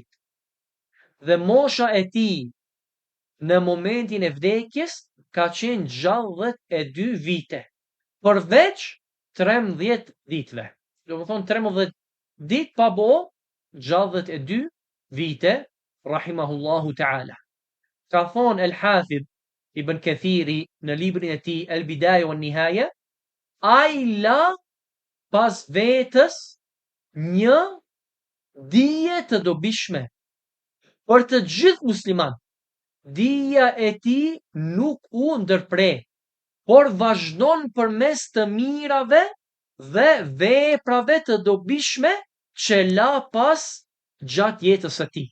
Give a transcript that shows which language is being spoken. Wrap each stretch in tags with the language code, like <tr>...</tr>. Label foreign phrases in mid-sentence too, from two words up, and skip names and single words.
<sq>Dhe mosha e tij në momentin e vdekjes ka qenë 62 vite, përveç 13 ditëve. Do të thonë 13 ditë pa bo 62 vite</sq> <ar>رحمه الله تعالى.</ar> <sq>Ka thonë El-Hafidh Ibn Kathiri në librin e tij El-Bidaya wa Nihaya, ai la pas vetës një dije të dobishme për të gjithë musliman. Dija e tij nuk u ndërpre, por vazhdon përmes të mirave dhe veprave të dobishme që la pas gjatë jetës së tij.</sq>